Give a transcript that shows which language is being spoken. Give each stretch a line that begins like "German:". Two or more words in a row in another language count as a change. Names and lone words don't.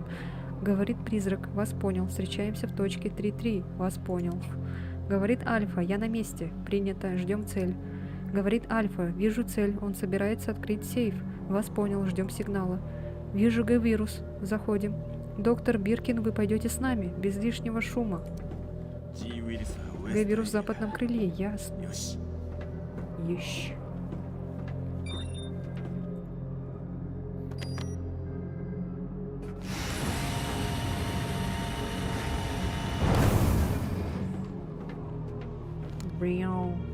Russian: Говорит призрак. Вас понял. Встречаемся в точке 3-3. Вас понял. Говорит Альфа. Я на месте. Принято. Ждем цель. Говорит Альфа. Вижу цель. Он собирается открыть сейф. Вас понял. Ждем сигнала. Вижу Г-вирус. Заходим. Доктор Биркин, вы пойдете с нами. Без лишнего шума.
Japanese: G ウイルスはウエストへ
Russian: Г-вирус в западном крыле. Ясно.
Japanese: よし
Russian: Ещё. Бриау.